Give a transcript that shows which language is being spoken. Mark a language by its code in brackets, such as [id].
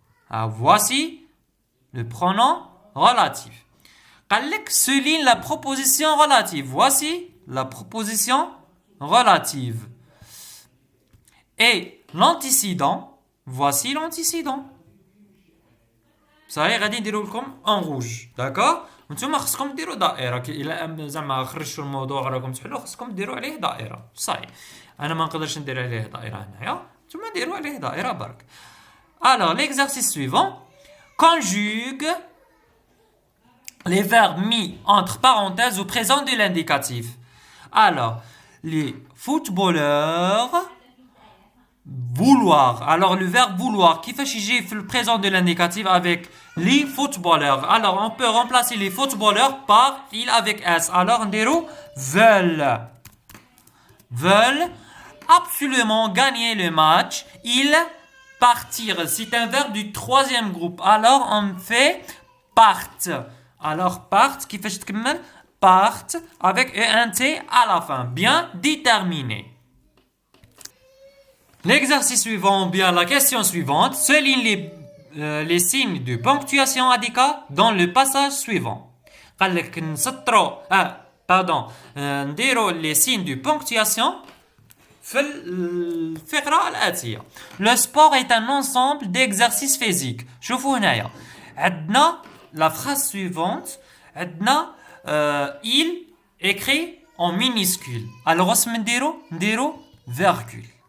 [fr] Voici le pronom relatif. [ar] قال لك [fr] souligne la proposition relative. Voici la proposition relative. Et l'antécédent, voici l'antécédent. [ar] صحيح غادي نديرو لكم ان روج. داكور. نتوما خصكم ديروا دائره الى زعما خرجتوا الموضوع راكم تحلوا خصكم ديروا عليه دائره. صحيح انا ما نقدرش ندير عليه دائره هنايا, نتوما ديروا عليه دائره برك. [fr] Alors l'exercice suivant, conjugue les verbes mis entre parenthèses au présent de l'indicatif. Alors les footballeurs vouloir. Alors le verbe vouloir, qui fait chiger le présent de l'indicatif avec les footballeurs. Alors on peut remplacer les footballeurs par il avec S. Alors on dirait veulent. Veulent absolument gagner le match. Ils partir. C'est un verbe du troisième groupe. Alors on fait partent. Alors partent, qui fait chiger partent avec ENT à la fin. Bien déterminé. L'exercice suivant, ou bien la question suivante, souligne les signes de ponctuation ADK dans le passage suivant. [ar] قال لك نسطروا نديروا [fr] les signes de ponctuation [ar] في الفقرة الآتية. [fr] Le sport est un ensemble d'exercices physiques. [ar] شوفوا هنايا عندنا [fr] la phrase suivante [ar] عندنا [fr] il écrit en minuscule. Alors [ar] واش نديروا [fr] virgule.